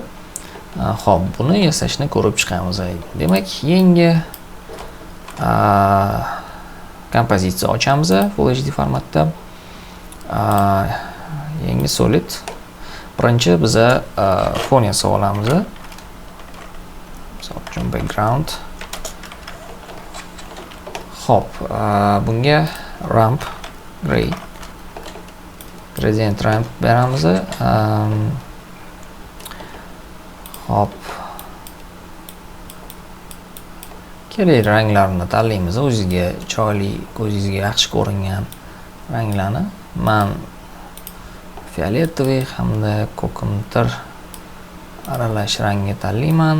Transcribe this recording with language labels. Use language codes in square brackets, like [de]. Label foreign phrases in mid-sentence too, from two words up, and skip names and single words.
[uz] Xo'p, buni yasashni ko'rib chiqamiz. Demak, yangi kompozitsiya ochamiz Full HD formatda. Yangi solid. Birinchi biz fon yasab olamiz. Misol uchun background. Xo'p, bunga [en] ramp gray gradient ramp [uz] beramiz. Hop. Kerak ranglarni tanlaymiz. O'zingizga chiroyli, ko'zingizga yaxshi ko'ringan ranglarni. Men fioletoviy hamda ko'kimtir aralash rangni tanlayman.